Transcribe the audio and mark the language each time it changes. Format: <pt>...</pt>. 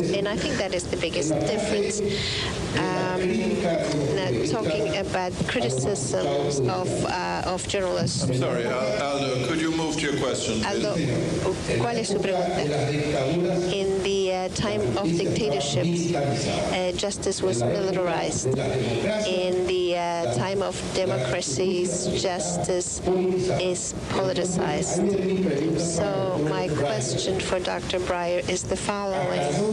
<en>And I think that is the biggest difference. Now, talking about criticisms of journalists. I'm sorry, Aldo, could you move to your question?</en> <es>Aldo, ¿cuál es su pregunta?</es> <en>In the time of dictatorships, justice was militarized. In the time of democracies, justice is politicized. So my question for Dr. Breyer is the following.</en>